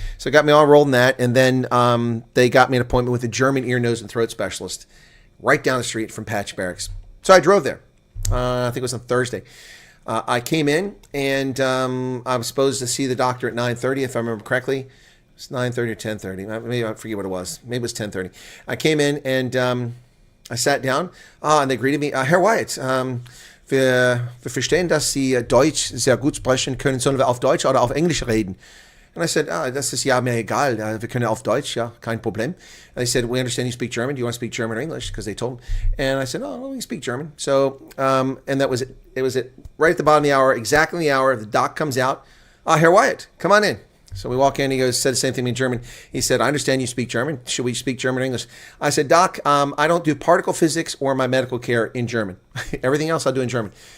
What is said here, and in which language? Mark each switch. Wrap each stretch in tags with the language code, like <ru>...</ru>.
<en>So got me all enrolled in that, and then they got me an appointment with a German ear, nose, and throat specialist right down the street from Patch Barracks. So I drove there. I think it was on Thursday. I came in, and I was supposed to see the doctor at 9:30, if I remember correctly. It's 9:30 or 10:30. Maybe I forget what it was. Maybe it was 10:30. I came in and I sat down. And they greeted me.</en> <de>Herr Wyatt, wir verstehen, dass Sie Deutsch sehr gut sprechen können. Sollen wir auf Deutsch oder auf Englisch reden?</de> <en>And I said,</en> <de>das ist ja mir egal. Wir können auf Deutsch, ja, kein Problem.</de> <en>And they said, we understand you speak German. Do you want to speak German or English? Because they told me. And I said, oh, we speak German. So, and that was it. It was right at the bottom of the hour, exactly the hour. The doc comes out. Herr Wyatt, come on in. So we walk in, he goes, said the same thing in German. He said, I understand you speak German. Should we speak German or English? I said, Doc, I don't do particle physics or my medical care in German. Everything else I'll do in German.</en>